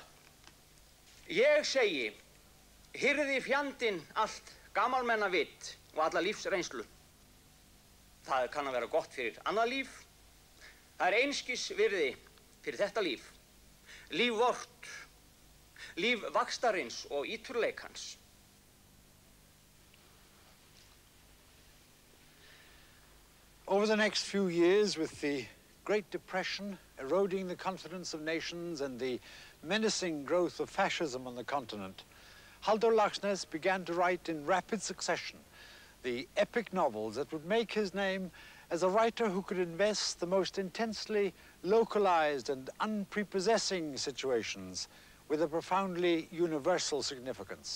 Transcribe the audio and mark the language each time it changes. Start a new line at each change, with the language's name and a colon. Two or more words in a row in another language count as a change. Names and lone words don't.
Icelandic: Ég segi, hirði fjandinn allt gamalmennavitt og alla lífsreynslu. Það kann að vera gott fyrir annað líf. Það einskis virði fyrir þetta líf. Líf vort, líf vaxtarins og íturleikans.
English: Over the next few years, with the Great Depression eroding the confidence of nations and the menacing growth of fascism on the continent, Halldór Laxness began to write in rapid succession the epic novels that would make his name as a writer who could invest the most intensely localized and unprepossessing situations with a profoundly universal significance.